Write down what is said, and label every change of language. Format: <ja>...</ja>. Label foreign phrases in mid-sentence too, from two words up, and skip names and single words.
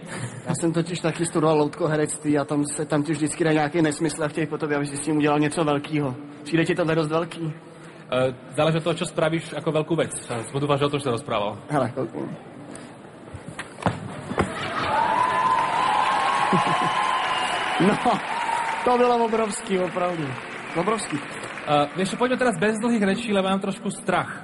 <cs>Já jsem totiž taky studoval loutkoherectví a tam ti vždycky dá nějaký nesmysl a chtějí po tobě, aby si s tím udělal něco velkýho. Přijde ti tohle dost velký?</cs> <sk>Záleží od toho, čo spravíš ako veľkú vec. Dúfam, že o tom sa rozprával. Hele, koľko.</sk> <cs>No, to bylo obrovský, opravdu. Obrovský.</cs> <sk>Vieš čo, poďme teraz bez dlhých rečí, lebo mám trošku strach.</sk>